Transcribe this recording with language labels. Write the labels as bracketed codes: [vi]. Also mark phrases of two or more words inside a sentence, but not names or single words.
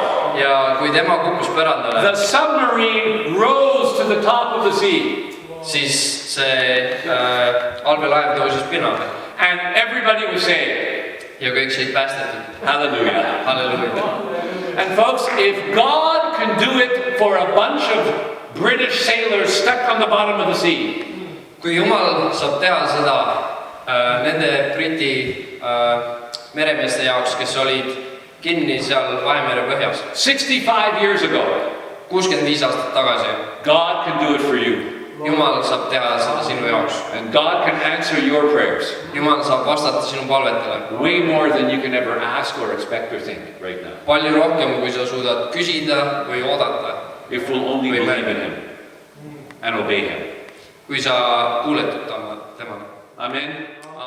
[et] ja kui tema kukkus põrandale, [en] the submarine rose to the top of the sea. [et] Siis see allveelaev tõusis pinnale. [en] And everybody was saved. [et] Ja kõik said päästetud. Hallelujah. Hallelujah. [en] And folks, if God can do it for a bunch of British sailors stuck on the bottom of the sea, [et] kui Jumal saab teha seda nende Briti meremeeste jaoks, kes olid kinni seal Vahemere põhjas [en] 65 years ago, [et] 65 aastat tagasi, [en] God can do it for you. [et] Jumal saab teha seda sinu jaoks. [en] And God can answer your prayers. [et] Jumal saab vastata sinu palvetele. [en] Way more than you can ever ask or expect or think right now. [et] Palju rohkem, kui sa suudad küsida või oodata. [en] If we'll only believe in Him and obey Him. [et] Kui sa kuuletud temale. Amen.